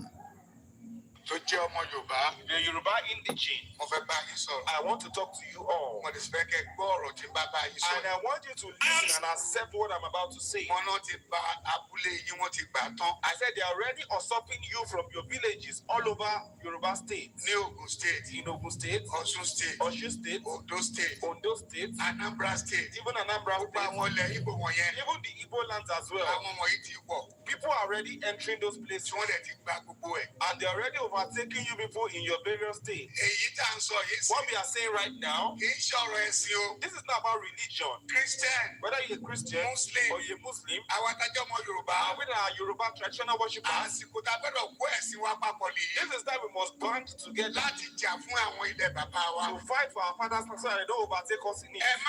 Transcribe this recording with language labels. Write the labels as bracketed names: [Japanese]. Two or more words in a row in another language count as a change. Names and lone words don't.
[English] The Yoruba indigene. I want to talk to you all. And I want you to listen and accept what I'm about to say. I said they are already usurping you from your villages all over Yoruba State. In Ogun State, Osun State, Ondo State, Anambra State, even Anambra State, even the Igbo lands as well. People are already entering those places and they're already over overtaking you people in your various states. What we are saying right now, this is not about religion. Christian, whether you're a Christian, Muslim, or you're a Muslim, with our Yoruba traditional worship, this is that we must band together to fight for our fathers so that they don't overtake us in it.